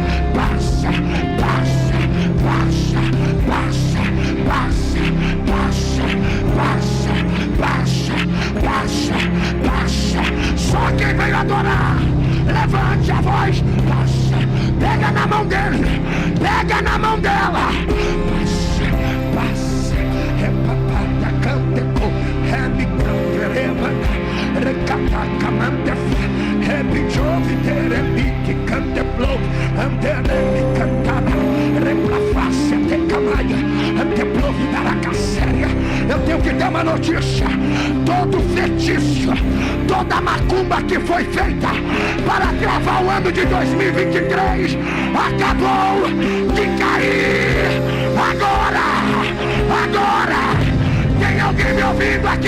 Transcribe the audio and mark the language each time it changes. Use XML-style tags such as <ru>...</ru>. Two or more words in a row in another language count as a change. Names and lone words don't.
<pt>passa, passa, passa, passa, passa, passa, passa, passa, passa, passa. Só quem veio adorar, levante a voz, passa, pega na mão dele, pega na mão dela, passa, passa, repapata, canteco, rebicantereba, recatacamantef, rebichove, teremique, canteplo, anteremi, cantara, replaface, antecamaia, anteplovi, daracasséria. Eu tenho que dar uma notícia: todo feitiço, toda macumba que foi feita para travar o ano de 2023 acabou de cair. Agora, agora, tem alguém me ouvindo aqui?</pt>